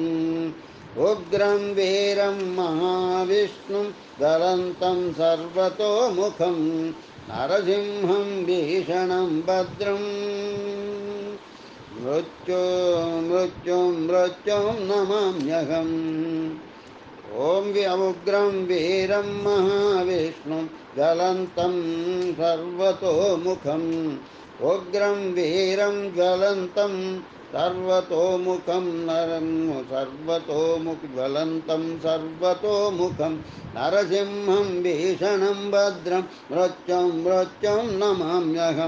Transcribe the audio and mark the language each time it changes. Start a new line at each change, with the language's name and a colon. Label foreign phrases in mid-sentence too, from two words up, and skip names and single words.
Sanskrit: उग्रं वीरं महाविष्णुं ज्वलन्तं सर्वतोमुखं नरसिंहं भीषणं भद्रं मृत्युं नमाम्यहम्। ఓం ఉగ్రం వీరం మహావిష్ణుం జ్వలంతం సర్వతోముఖం. ఉగ్రం వీరం జ్వలంతం సర్వతోముఖం నరం జ్వలంతం సర్వతోముఖం నరసింహం భీషణం భద్రం మృత్యుం నమామ్యహం.